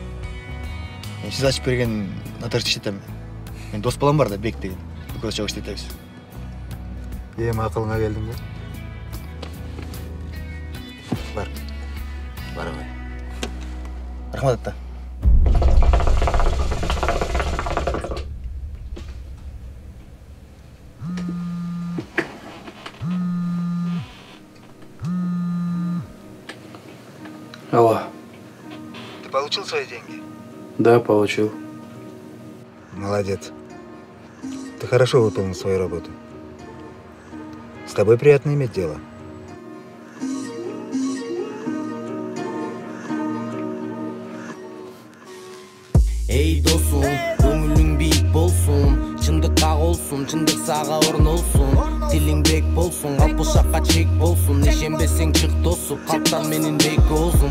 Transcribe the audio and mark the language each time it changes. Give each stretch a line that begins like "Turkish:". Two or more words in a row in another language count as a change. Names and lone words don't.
Kyrgyz: Мен сиз ачып берген нотариус иштетем. Мен дос балам бар да, Бек деген. Экөөбүз чогуу иштетебиз. Эми акылыңа келдиң бе? Бар. Барабай. Рахмат, ата. Алло.
Russian: Ты получил свои деньги? Да, получил. Молодец. Ты хорошо выполнил свою работу. С тобой приятно иметь дело.
Kyrgyz: Эй, досум, көңүлүң бийик болсун, чындыкка колсун, чындык сага орнолсун, тилиң бек болсун, алпышакка чек болсун, ишенбесең чык тосуп, калптан менин бек болсун.